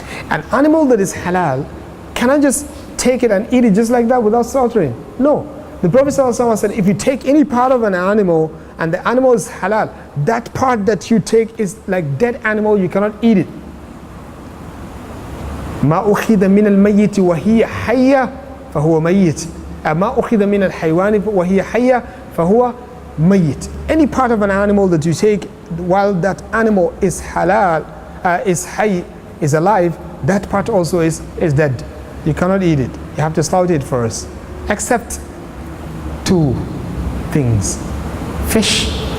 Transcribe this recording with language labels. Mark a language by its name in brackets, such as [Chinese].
[English] An animal that is halal, can I just take it and eat it just like that without slaughtering? No. The Prophet ﷺ said, if you take any part of an animal and the animal is halal, that part that you take is like dead animal, you cannot eat it. [Arabic] ما أخذ من الميت وهي حية فهو ميت. ما أخذ من الحيوان وهي حية فهو ميت. [English] Any part of an animal that you take while that animal is halal, is hayy, is alive, that part also is dead. You cannot eat it. You have to slaughter it first. Except two things. Fish.